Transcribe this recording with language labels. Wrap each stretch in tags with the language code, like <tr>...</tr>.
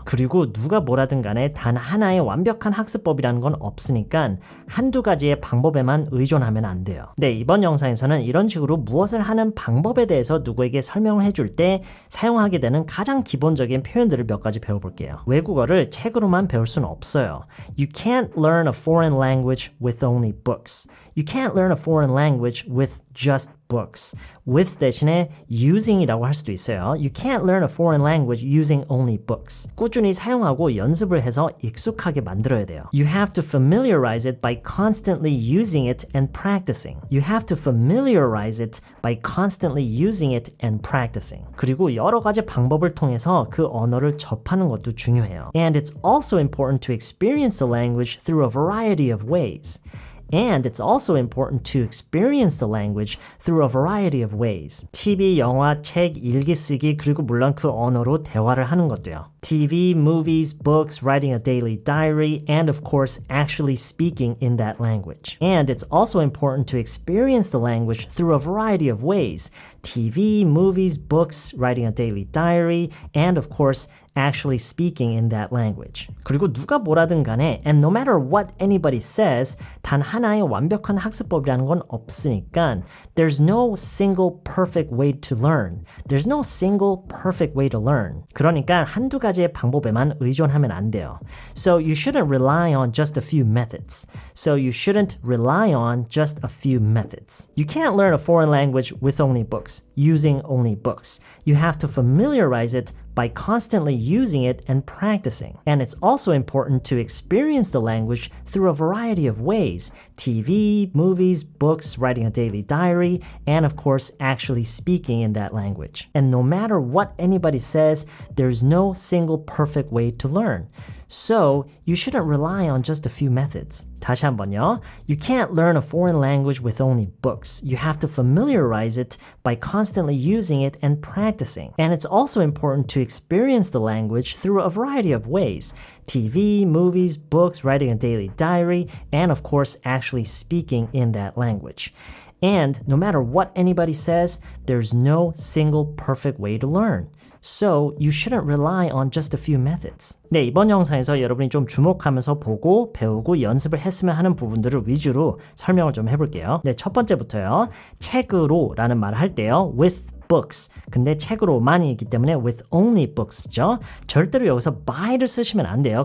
<ko>그리고 누가 뭐라든 간에 단 하나의 완벽한 학습법이라는 건 없으니까 한두 가지의 방법에만 의존하면 안 돼요. 네, 이번 영상에서는 이런 식으로 무엇을 하는 방법에 대해서 누구에게 설명을 해줄 때 사용하게 되는 가장 기본적인 표현들을 몇 가지 배워볼게요. 외국어를 책으로만 배울 수는 없어요.</ko> <en>You can't learn a foreign language with only books. You can't learn a foreign language with just books.</en> <ko>with 대신에 using이라고 할 수도 있어요.</ko> <en>You can't learn a foreign language using only books.</en> <ko>꾸준히 사용하고 연습을 해서 익숙하게 만들어야 돼요.</ko> <en>You have to familiarize it by constantly using it and practicing. You have to familiarize it by constantly using it and practicing.</en> <ko>그리고 여러 가지 방법을 통해서 그 언어를 접하는 것도 중요해요.</ko> <en>And it's also important to experience the language through a variety of ways. And it's also important to experience the language through a variety of ways.</en> <ko>TV, 영화, 책, 일기 쓰기, 그리고 물론 그 언어로 대화를 하는 것도요.</ko> <en>TV, movies, books, writing a daily diary, and of course, actually speaking in that language. And it's also important to experience the language through a variety of ways. TV, movies, books, writing a daily diary, and of course, actually speaking in that language.</en> <ko>그리고 누가 뭐라든 간에</ko> <en>and no matter what anybody says</en> <ko>단 하나의 완벽한 학습법이라는 건 없으니까</ko> <en>there's no single perfect way to learn. There's no single perfect way to learn.</en> <ko>그러니까 한두 가지의 방법에만 의존하면 안 돼요.</ko> <en>So you shouldn't rely on just a few methods. So you shouldn't rely on just a few methods. You can't learn a foreign language with only books, using only books. You have to familiarize it by constantly using it and practicing. And it's also important to experience the language through a variety of ways. TV, movies, books, writing a daily diary, and of course, actually speaking in that language. And no matter what anybody says, there's no single perfect way to learn. So, you shouldn't rely on just a few methods.</en> <ko>다시 한번요.</ko> <en>You can't learn a foreign language with only books. You have to familiarize it by constantly using it and practicing. And it's also important to experience the language through a variety of ways. TV, movies, books, writing a daily diary, and of course, actually speaking in that language. And no matter what anybody says, there's no single perfect way to learn. So you shouldn't rely on just a few methods.</en> <ko>네, 이번 영상에서 여러분이 좀 주목하면서 보고 배우고 연습을 했으면 하는 부분들을 위주로 설명을 좀 해볼게요. 네, 첫 번째부터요. 책으로라는 말을 할 때요.</ko> <en>with books.</en> <ko>근데 책으로만이기 때문에</ko> <en>with only books</en> <ko>죠. 절대로 여기서 by를 쓰시면 안 돼요.</ko>